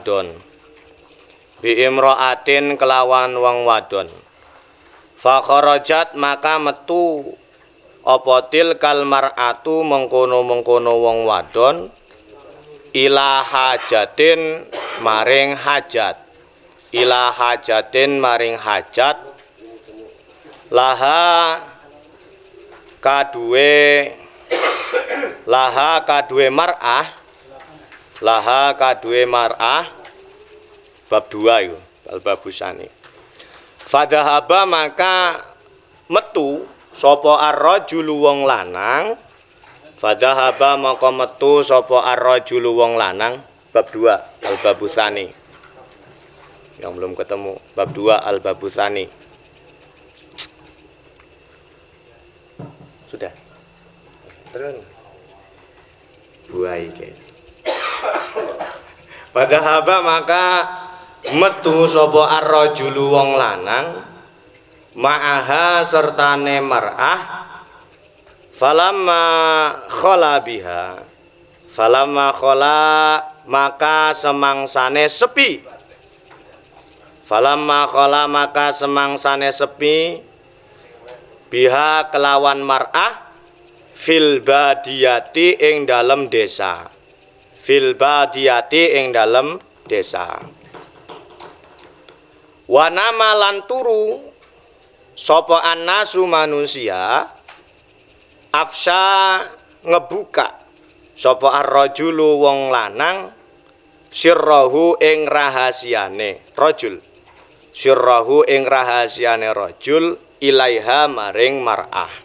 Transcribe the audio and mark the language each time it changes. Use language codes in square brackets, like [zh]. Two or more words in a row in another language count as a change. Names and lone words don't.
[jv] wadon [ar] فخرجت [jv] maka metu apa [ar] تلك المرأة [jv] mengkono wong wadon [ar] إلى حاجة [jv] maring hajat laha kadue mar'ah bab 2 itu al-babusani. Fadhahaba maka metu sapa ar-rajulu wong lanang bab 2 al-babusani. [ar] Al-Babusani. [id] Yang belum ketemu, bab 2 Al-Babusani. Sudah. Terus buai ke. [jv] Pada haba maka metu sapa ar-rajulu wong lanang ma'aha sertane mar'ah [ar] فلما خلا بها فلما خلا [jv] maka semangsane sepi [ar] فلما خلا [jv] maka semangsane sepi biha kelawan mar'ah [ar] في البادية [jv] ing dalem desa [ar] في البادية [jv] ing dalem desa [ar] ونام [jv] lan turu sapa annasu manusia afsha ngebuka sapa ar-rajulu wong lanang sirrahu ing rahasiane rajul sirrahu ing rahasiane rajul ilaiha maring mar'ah